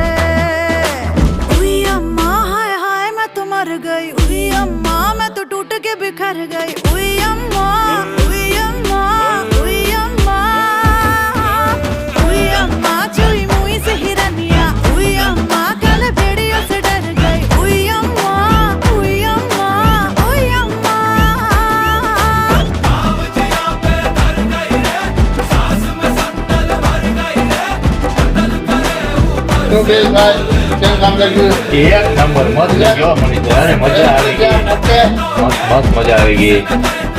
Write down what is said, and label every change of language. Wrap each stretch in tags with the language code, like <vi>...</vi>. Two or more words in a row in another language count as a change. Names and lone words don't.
<hi>उई अम्मा हाय हाय मैं तो मर गई, उई अम्मा मैं तो टूट के बिखर गई, उई अम्मा, उई अम्मा, उई अम्मा, उई अम्मा चुई मुई से हिरनिया, उई अम्मा काले भेड़ियों से डर गई, उई अम्मा, उई अम्मा, उई अम्मा।</hi> <gu>શું પિયુષભાઈ, કેવું કામ લાગ્યું? એક નંબર મસ્ત ગયો મનીષભાઈ, અરે મજા આવી ગઈ, ઓકે. મસ્ત મસ્ત મજા આવી ગઈ.</gu>